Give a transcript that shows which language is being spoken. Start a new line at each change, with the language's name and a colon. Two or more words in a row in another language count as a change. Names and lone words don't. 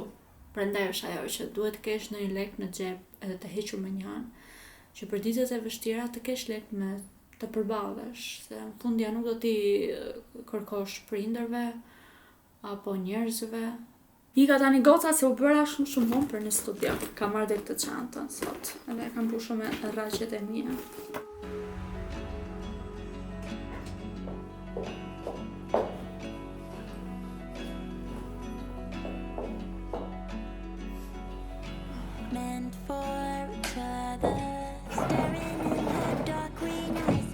Albanian: Prandaj është ajo që duhet të kesh ndonjë lek në xhep edhe të hequr me një anë, që për ditët e vështira të kesh lek me të përballesh, se në fundja nuk do t'i kërkosh prindërve apo njerëzve. Ika tani goca se u bëra shumë vonë për një studio. Kam marrë dhe këtë çantën sot, edhe kam mbushur me rraqet e mia.
English: Meant for each other, staring in her dark green eyes.